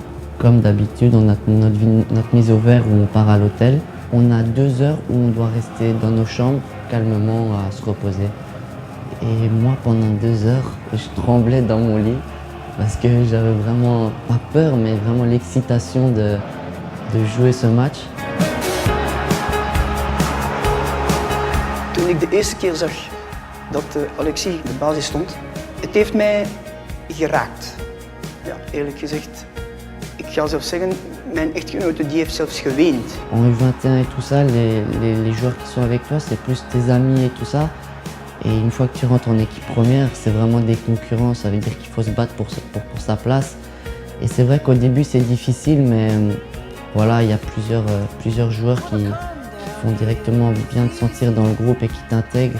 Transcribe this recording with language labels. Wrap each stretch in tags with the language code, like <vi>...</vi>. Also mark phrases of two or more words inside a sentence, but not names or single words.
<fr>Comme d'habitude, on a notre mise au vert où on part à l'hôtel. On a 2 heures où on doit rester dans nos chambres, calmement, à se reposer. Et moi, pendant 2 heures, je tremblais dans mon lit parce que j'avais vraiment, pas peur, mais vraiment l'excitation de jouer ce match.</fr> <nl>Toen ik de eerste keer zag dat Alexis op de basis stond, het heeft mij geraakt. Ja, eerlijk gezegd, ik ga zelfs zeggen, mijn echtgenote die heeft zelfs geweend.</nl> <fr>En U21 et tout ça, les joueurs qui sont avec toi, c'est plus tes amis et tout ça. Et une fois que tu rentres en équipe première, c'est vraiment des concurrents, ça veut dire qu'il faut se battre pour sa place. Et c'est vrai qu'au début c'est difficile, mais voilà, il y a plusieurs joueurs qui font directement bien te sentir dans le groupe et qui t'intègrent.</fr>